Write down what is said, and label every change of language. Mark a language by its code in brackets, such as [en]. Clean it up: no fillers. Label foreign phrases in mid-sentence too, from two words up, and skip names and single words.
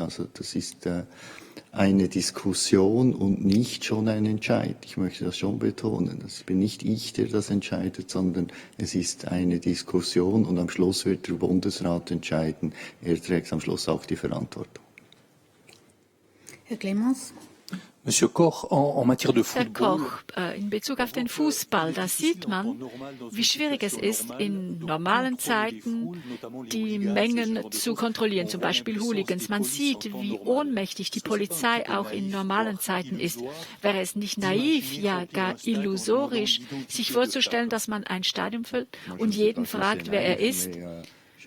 [de] Also das ist eine Diskussion und nicht schon ein Entscheid. Ich möchte das schon betonen. Es bin nicht ich, der das entscheidet, sondern es ist eine Diskussion und am Schluss wird der Bundesrat entscheiden. Er trägt am Schluss auch die Verantwortung. Herr Clemens? [fr] Monsieur Koch, en matière de [de] Herr [fr] football. [de] Koch, in Bezug auf den Fußball, da sieht man, wie schwierig es ist, in normalen Zeiten die Mengen zu kontrollieren, zum Beispiel Hooligans. Man sieht, wie ohnmächtig die Polizei auch in normalen Zeiten ist. Wäre es nicht naiv, ja gar illusorisch, sich vorzustellen, dass man ein Stadion füllt und jeden fragt, wer er ist?